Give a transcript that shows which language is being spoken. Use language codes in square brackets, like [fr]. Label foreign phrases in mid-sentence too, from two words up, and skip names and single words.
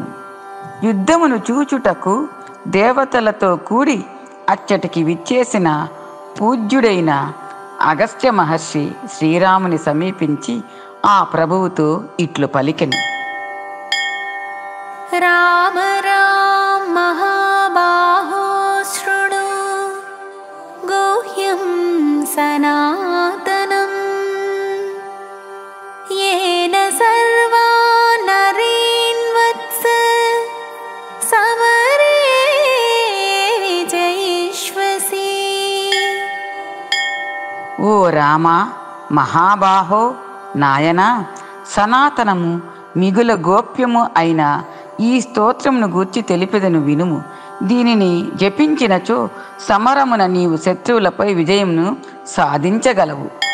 [te] యుద్ధమును చూచుటకు దేవతలతో కూడి అచ్చటికి విచ్చేసిన పూజ్యుడైన అగస్త్య మహర్షి శ్రీరాముని సమీపించి ఆ ప్రభువుతో ఇట్లు పలికెను. [sa] రామ రామ మహాబాహో శృణు గుహ్యం సనాతనం येन सर्वा नरीन् वत्स समरे विजयिष्वसि. [te] ఓ రామ మహాబాహో నాయన, సనాతనము మిగుల గోప్యము అయిన ఈ స్తోత్రమును గూర్చి తెలిపెదను వినుము. దీనిని జపించినచో సమరమున నీవు శత్రువులపై విజయమును సాధించగలవు.